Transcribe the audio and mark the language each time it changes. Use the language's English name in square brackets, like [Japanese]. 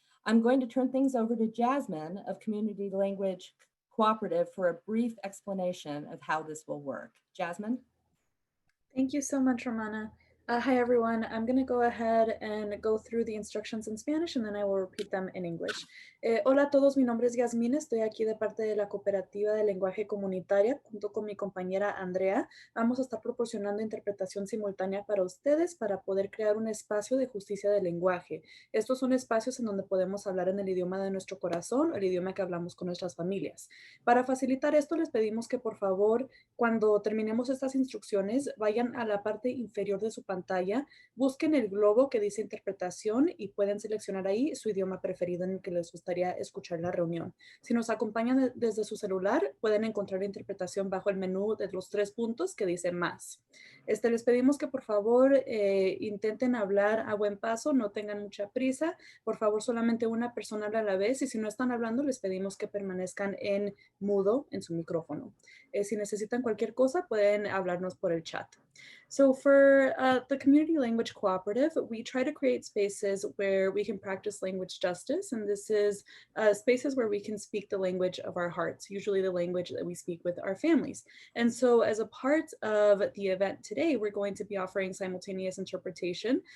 [English] I'm going to turn things over to Jasmine of Community Language Cooperative for a brief explanation of how this will work. Jasmine? Thank you so much, Romana. Hi, everyone. I'm going to go ahead and go through the instructions in Spanish and then I will repeat them in English. [Spanish] Hola a todos, mi nombre es Yasmín, estoy aquí de parte de la Cooperativa de Lenguaje Comunitaria junto con mi compañera Andrea. Vamos a estar proporcionando interpretación simultánea para ustedes para poder crear un espacio de justicia del lenguaje. Estos son espacios en donde podemos hablar en el idioma de nuestro corazón o el idioma que hablamos con nuestras familias. Para facilitar esto, les pedimos que por favor, cuando terminemos estas instrucciones, vayan a la parte inferior de su pantalla, busquen el globo que dice interpretación y pueden seleccionar ahí su idioma preferido en el que les gustaría escuchar la reunión. Si nos acompañan desde su celular, pueden encontrar interpretación bajo el menú de los 3 puntos que dice más. Les pedimos que por favor intenten hablar a buen paso, no tengan mucha prisa. Por favor, solamente una persona habla a la vez y si no están hablando, les pedimos que permanezcan en mudo en su micrófono. Si necesitan cualquier cosa, pueden hablarnos por el chat. [English] So for the Community Language Cooperative, we try to create spaces where we can practice language justice. And this is spaces where we can speak the language of our hearts, usually the language that we speak with our families. And so as a part of the event today, we're going to be offering simultaneous interpretation.